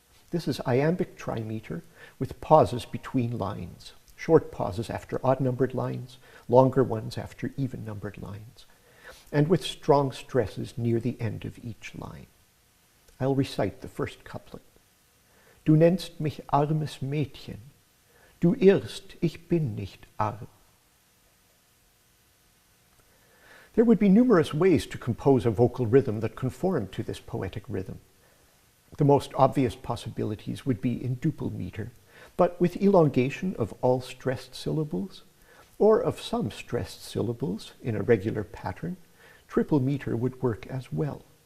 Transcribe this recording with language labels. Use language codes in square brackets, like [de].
[en] This is iambic trimeter with pauses between lines, short pauses after odd-numbered lines, longer ones after even-numbered lines, and with strong stresses near the end of each line. I'll recite the first couplet. [de] Du nennst mich armes Mädchen, du irrst, ich bin nicht arm. [en] There would be numerous ways to compose a vocal rhythm that conformed to this poetic rhythm. The most obvious possibilities would be in duple meter, but with elongation of all stressed syllables, or of some stressed syllables in a regular pattern, triple meter would work as well.